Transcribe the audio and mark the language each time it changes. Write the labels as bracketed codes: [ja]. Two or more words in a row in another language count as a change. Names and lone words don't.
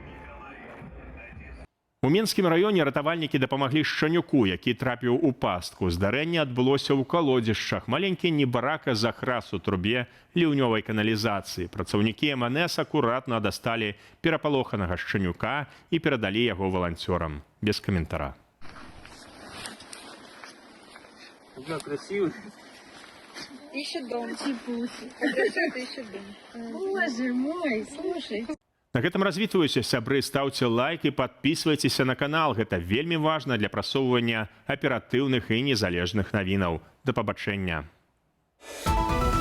[be] У Менскім раёне ратавальнікі дапамаглі шчанюку, які трапіў у пастку. Здарэнне адбылося ў калодзішчах. Маленькі небарака захрас у трубе ліўнёвай каналізацыі. Працаўнікі МНС акуратна дасталі перапалоханага шчанюка і перадалі яго валанцёрам. Без каментара. [ru] Красивый. Ищет дом. Ищет дом. Боже мой, слушай. [be] На гэтым развітваюся, сябры, стаўце лайк і падпісвайцеся на канал. Гэта вельмі важна для прасоўвання аператыўных і незалежных навінаў. Да пабачэння.